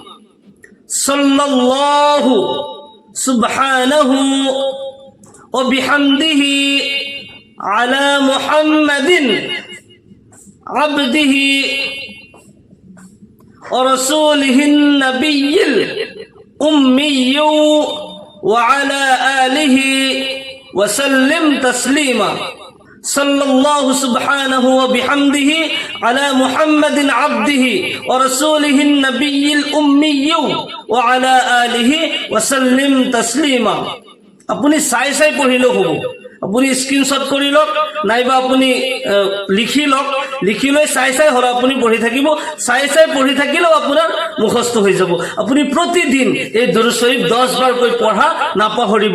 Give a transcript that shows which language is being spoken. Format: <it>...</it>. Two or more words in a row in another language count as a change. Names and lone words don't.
<ar>صلى الله سبحانه وبحمده على محمد عبده ورسوله النبي الأمي وعلى آله وسلم تسليما. صلى الله سبحانه وبحمده على محمد عبده ورسوله النبي الأمي وعلى آله وسلم تسليما.</ar> <as>আপুনি চাই চাই পঢ়িলেও হ'ব। আপুনি স্ক্ৰীনশ্বট কৰি লওক, নাইবা আপুনি লিখি লওক, লিখি লৈ চাই চাই হলে আপুনি পঢ়ি থাকিব। চাই চাই পঢ়ি থাকিলেও আপোনাৰ মুখস্থ হৈ যাব। আপুনি প্ৰতিদিন এই দুৰুদ শৰীফ 10 বাৰকৈ পঢ়া নাপাহৰিব।</as>